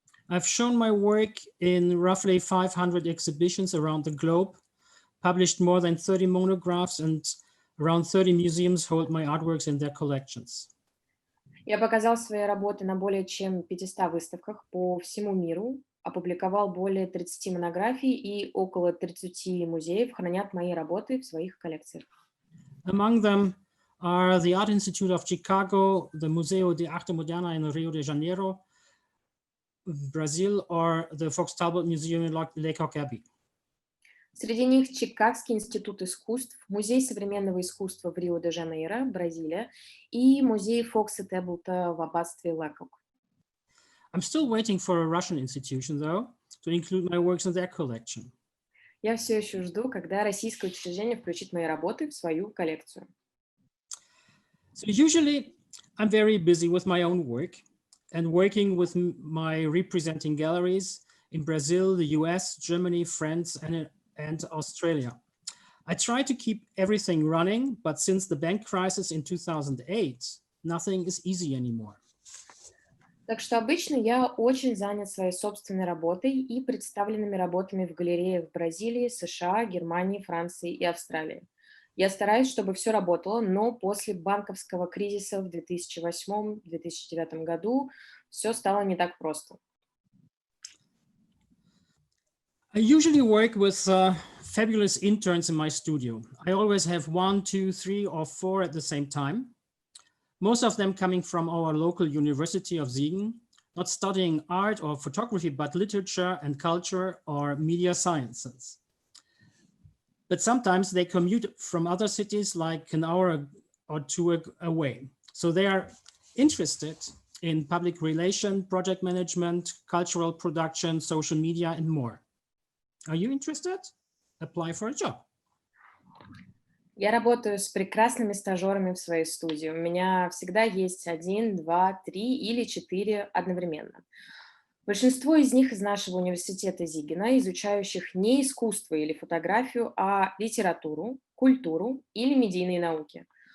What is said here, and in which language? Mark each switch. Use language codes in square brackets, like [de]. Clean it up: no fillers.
[en] I've shown my work in roughly 500 exhibitions around the globe, published more than 30 monographs, and around 30 museums hold my artworks in their collections. [ru] Я показал свои работы на более чем 500 выставках по всему миру, опубликовал более 30 монографий и около 30 музеев хранят мои работы в своих коллекциях. [en] Among them are the Art Institute of Chicago, the Museo de Arte Moderna in Rio de Janeiro, Brazil, or the Fox Talbot Museum in Laycock Abbey. [ru] Среди них Чикагский институт искусств, Музей современного искусства в Рио-де-Жанейро, Бразилия, и музей Фокса Таблта в аббатстве Лекок. [en] I'm still waiting for a Russian institution, though, to include my works in their collection. [ru] Я все еще жду, когда российское учреждение включит мои работы в свою коллекцию. [en] So usually I'm very busy with my own work and working with my representing galleries in Brazil, the US, Germany, France, and Australia. I try to keep everything running, but since the bank crisis in 2008, nothing is easy anymore. [ru] Так что обычно я очень занят своей собственной работой и представленными работами в галереях в Бразилии, США, Германии, Франции и Австралии. Я стараюсь, чтобы все работало, но после банковского кризиса в 2008-2009 году все стало не так просто. [en] I usually work with fabulous interns in my studio. I always have 1, 2, 3, or 4 at the same time. Most of them coming from our local University of Siegen, not studying art or photography, but literature and culture or media sciences. But sometimes they commute from other cities like an hour or two away. So they are interested in public relation, project management, cultural production, social media, and more. Are you interested? Apply for a job. [ru] Я работаю с прекрасными стажерами в своей студии. У меня всегда есть 1, 2, 3 или 4 одновременно. Большинство из них из нашего университета Зигена, изучающих не искусство или фотографию, а литературу, культуру или медийные науки.